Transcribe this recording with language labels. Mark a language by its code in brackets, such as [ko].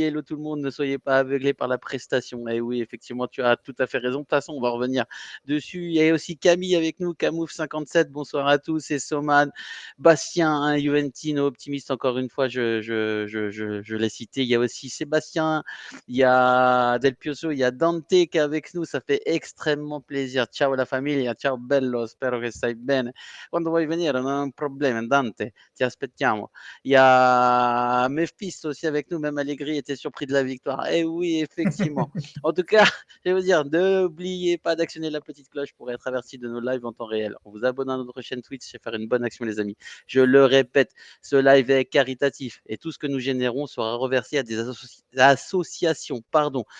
[fr] Hello tout le monde, ne soyez pas aveuglés par la prestation. Et oui, effectivement, tu as tout à fait raison. De toute façon, on va revenir dessus. Il y a aussi Camille avec nous, Camouf57, bonsoir à tous, et Soman, Bastien, hein, Juventino, optimiste, encore une fois, je l'ai cité. Il y a aussi Sébastien, il y a Del Pioso, il y a Dante qui est avec nous, ça fait extrêmement plaisir. [it] Ciao la famiglia, ciao bello, spero che stai bene. Quando vuoi venire, non è un problema, Dante, ti aspettiamo. [fr] Il y a Mephisto aussi avec nous, même Allegri était surpris de la victoire. Eh oui, effectivement. En tout cas, je vais vous dire, n'oubliez pas d'actionner la petite cloche pour être averti de nos lives en temps réel. En vous abonnant à notre chaîne Twitch, c'est faire une bonne action, les amis. Je le répète, ce live est caritatif et tout ce que nous générons sera reversé à des associations. Pardon.